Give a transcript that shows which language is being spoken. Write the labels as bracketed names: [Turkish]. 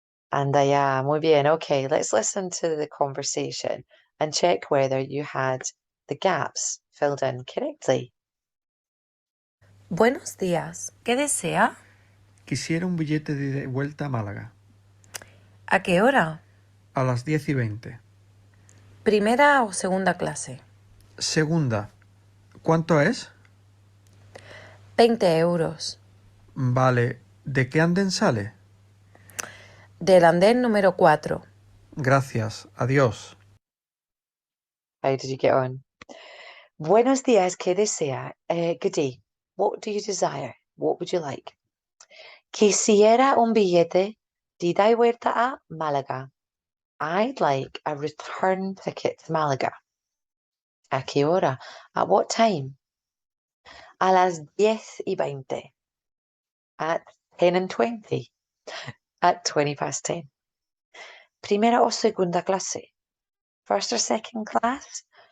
[Spanish] Anda ya, muy bien. [English] Okay, let's listen to the conversation and check whether you had the gaps filled in correctly. [Spanish] Buenos días. ¿Qué desea? Quisiera un billete de ida y vuelta a Málaga. ¿A qué hora? A las 10:20. ¿Primera o segunda clase? Segunda. ¿Cuánto es? 20 euros. Vale. ¿De qué andén sale? Del andén número 4. Gracias. Adiós. [English] How did you get on? [Spanish] Buenos días, ¿qué desea? [English] Good day. What do you desire? What would you like? [Spanish] Quisiera un billete de ida y vuelta a Málaga. [English] I'd like a return ticket to Malaga. [Spanish] ¿A qué hora? [English] At what time? [Spanish] A las 10:20. [English] At 10:20. At 10:20. [Spanish] Primera o segunda clase? [English] First or second class?